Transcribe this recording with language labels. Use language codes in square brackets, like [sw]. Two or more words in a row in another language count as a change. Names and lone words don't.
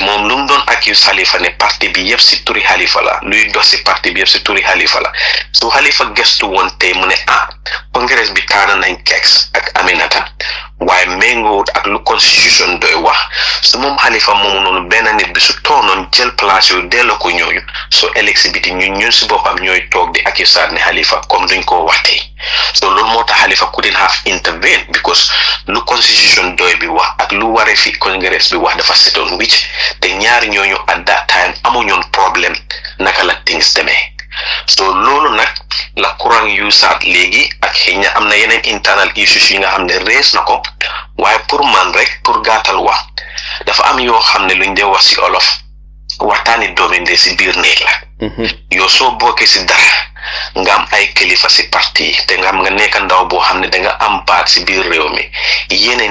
[wo] moom lu mu doon accuse Halifa ne parti bi yëpp si turi Halifa la luy dox si parti bi yëpp si turi Halifa la su Halifa gëstu woon tey mu ne congrès bi tànn nañ Kex ak Aminata waaye méngoowut ak lu constitution doy wax su moom Halifa moomu noonu benn nit bi su toonoon jël place yu delloo ko ñooñu so élection bi ñun si boppam ñooy toog di accuser ne Halifa comme duñ koo wax tey so loolu moo tax Halifa [en] couldn't have intervened because [wo] lu constitution doy bi wax ak lu waree fi congrès bi wax dafa setoon wicc te ñaari ñooñu [en] at that time [wo] amuñoon problème naka la things demee so loolu nag la Kurang yu saat léegi ak xëy na am na yeneen [en] internal issues [wo] yi nga xam ne rees na ko waaye pour man rek pour gàttal wax dafa am yoo xam ne luñ dee wax si olof waxtaani doomi ndey si biir néeg la yow soo bokkee si dara nga am ay kilifa si parti te nga am nga nekk ndaw boo xam ne danga am baat si biir réew mi yeneen